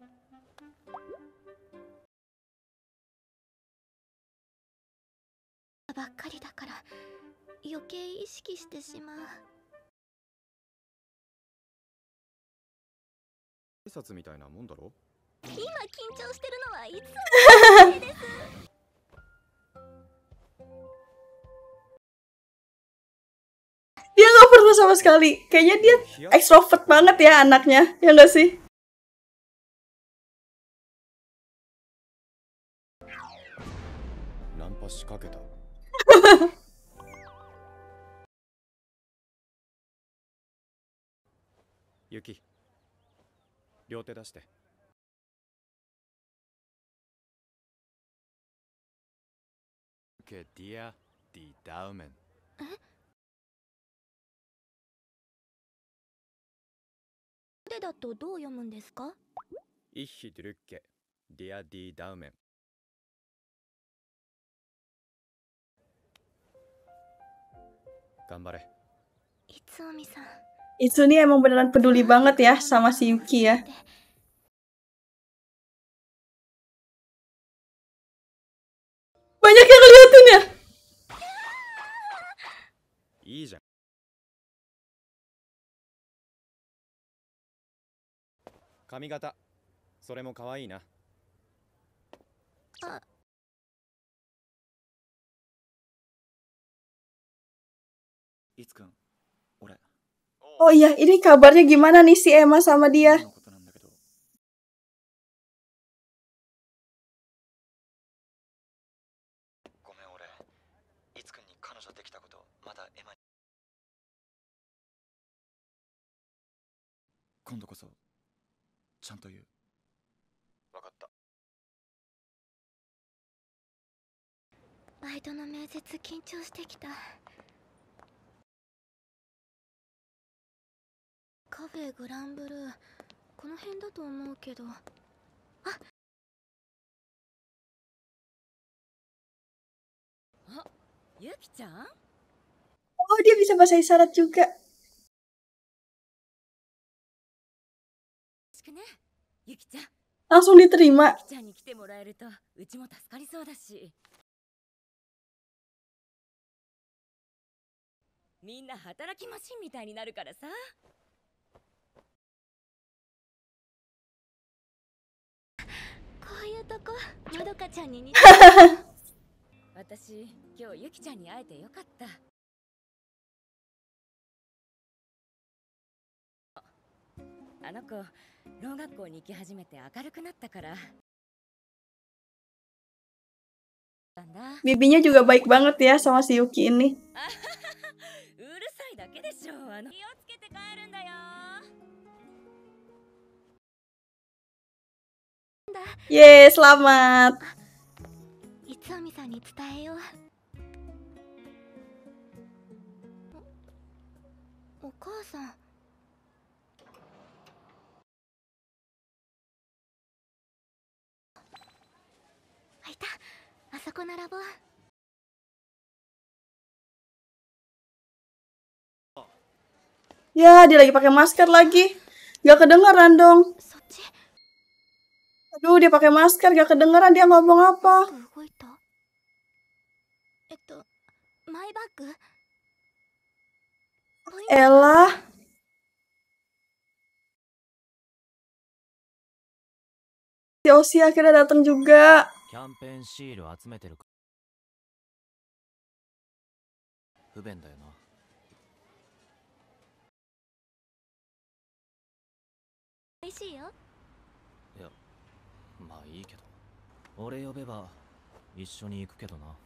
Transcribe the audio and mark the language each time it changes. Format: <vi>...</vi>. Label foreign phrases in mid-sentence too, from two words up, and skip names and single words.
<ja>ばっかりだから余計意識してしまう。挨拶みたいなもんだろ？今緊張してるのはいつおみさんのせいです。</ja> <id>Dia nggak pernah sama sekali. Kayaknya dia ekstrovert banget ya anaknya, ya nggak sih?</id> <ja>Nampas 仕掛けた。ユキ、両手出して。</ja> <de>dir die Daumen.</de> <ja>え？でだとどう読むんですか？</ja> <de>Ich drücke, dir die Daumen.</de> <ja>頑張れ。いつおみさん。</ja> <id>Itsu nih emang beneran peduli banget ya sama si Yuki ya. Banyak yang ngeliatin ya.</id> <ja>いいじゃん。髪型、それも可愛いな。あ、いつくん、俺。</ja> <id>Oh iya, ini kabarnya gimana nih si Emma sama dia?</id> <ja>ごめん、俺いつくんに彼女できたことまだエマに。今度こそちゃんと言う。分かった。バイトの面接緊張してきた。カフェグランブルー、この辺だと思うけど。あ、ゆきちゃん？</ja> <id>Oh, dia bisa bahasa isyarat juga.</id> <ja>ね、ゆきちゃん。</ja> <id>Langsung diterima.</id> <ja>ゆきちゃんに来てもらえるとうちも助かりそうだし。みんな働きマシンみたいになるからさ。ういうとこまどかちゃんに似てる。私今日ゆきちゃんに会えてよかった。あの子ろう学校に行き始めて明るくなったからなんだ。</ja> <id>Bibinya juga baik banget ya sama si Yuki ini.</id> <ja>うるさいだけでしょ。気をつけて帰るんだよ。</ja> <id>Yeay, selamat.</id> <ja>いつおみさんに伝えよう。お母さん。いた、あそこ並ぼう。</ja> <id>Ya, dia lagi pakai masker lagi. Gak kedengeran dong.</id> <ja>そっち</ja> <id>Aduh, dia pakai masker, gak kedengeran dia ngomong apa.</id> <ja>動いた。マイバッグ。</ja> <id>Elah. Si Oshi akhirnya datang juga.</id> <ja>キャンペーンシール集めてるか。不便だよな。美味しいよ。いや、まあいいけど。俺呼べば一緒に行くけどな。</ja>